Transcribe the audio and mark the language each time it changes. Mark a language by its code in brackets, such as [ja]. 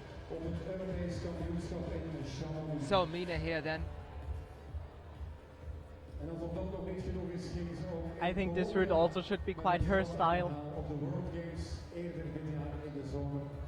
[nl] op het Europees kampioenschap in Chamonix. [en] So Mina here then. [nl] En als dat nog niet genoeg is, ging ze ook [en] I think this route also should be quite her style. [nl] op de World Games eerder dit jaar in de zomer.